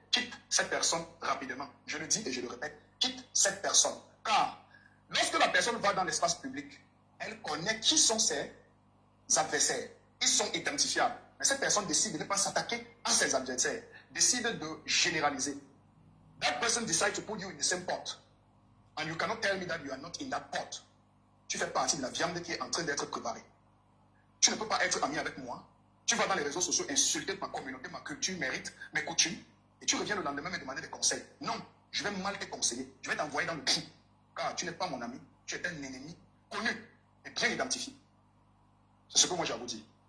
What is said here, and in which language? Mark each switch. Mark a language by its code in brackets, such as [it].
[fr] Quitte cette personne rapidement. Je le dis et je le répète, quitte cette personne. Car lorsque la personne va dans l'espace public, elle connaît qui sont ses adversaires. Ils sont identifiables. Mais cette personne décide de ne pas s'attaquer à ses adversaires. Décide de généraliser. [en] That person decides to put you in the same pot. And you cannot tell me that you are not in that pot. [fr] Tu fais partie de la viande qui est en train d'être préparée. Tu ne peux pas être ami avec moi. Tu vas dans les réseaux sociaux insulter ma communauté, ma culture, mes rites, mes coutumes. Et tu reviens le lendemain me demander des conseils. Non, je vais mal te conseiller. Je vais t'envoyer dans le trou. Car tu n'es pas mon ami. Tu es un ennemi connu et bien identifié. C'est ce que moi j'ai à vous dire.